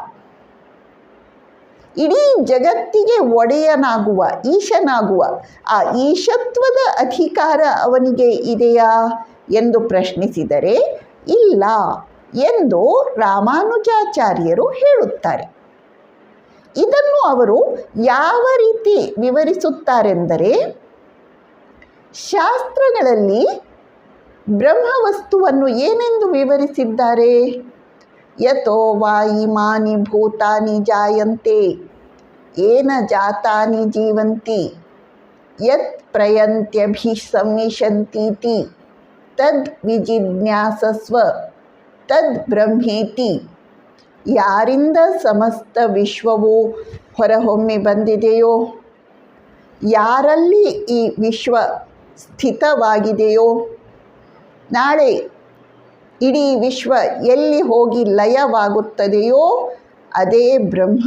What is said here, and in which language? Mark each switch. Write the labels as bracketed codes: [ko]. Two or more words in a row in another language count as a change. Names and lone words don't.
[kn] ಇಡೀ ಜಗತ್ತಿಗೆ ಒಡೆಯನಾಗುವ, ಈಶನಾಗುವ ಆ ಈಶತ್ವದ ಅಧಿಕಾರ ಅವನಿಗೆ ಇದೆಯಾ ಎಂದು ಪ್ರಶ್ನಿಸಿದರೆ ಇಲ್ಲ ಎಂದು ರಾಮಾನುಜಾಚಾರ್ಯರು ಹೇಳುತ್ತಾರೆ. ಇದನ್ನು ಅವರು ಯಾವ ರೀತಿ ವಿವರಿಸುತ್ತಾರೆಂದರೆ, ಶಾಸ್ತ್ರಗಳಲ್ಲಿ ಬ್ರಹ್ಮವಸ್ತುವನ್ನು ಏನೆಂದು ವಿವರಿಸಿದ್ದಾರೆ? [sa] ಯತೋ ವಾ ಇಮಾನಿ ಭೂತಾನಿ ಜಾಯಂತೆ ಏನ ಜಾತಾನಿ ಜೀವಂತಿ ಯತ್ ಪ್ರಯಂತ್ಯಭಿಸಂವಿಶಂತೀತಿ ತದ್ ವಿಜಿಜ್ಞಾಸಸ್ವ ತದ್ ಬ್ರಹ್ಮೇತಿ. [kn] ಯಾರಿಂದ ಸಮಸ್ತ ವಿಶ್ವವು ಹೊರಹೊಮ್ಮಿ ಬಂದಿದೆಯೋ, ಯಾರಲ್ಲಿ ಈ ವಿಶ್ವ ಸ್ಥಿತವಾಗಿದೆಯೋ, ನಾಳೆ ಇಡೀ ವಿಶ್ವ ಎಲ್ಲಿ ಹೋಗಿ ಲಯವಾಗುತ್ತದೆಯೋ ಅದೇ ಬ್ರಹ್ಮ.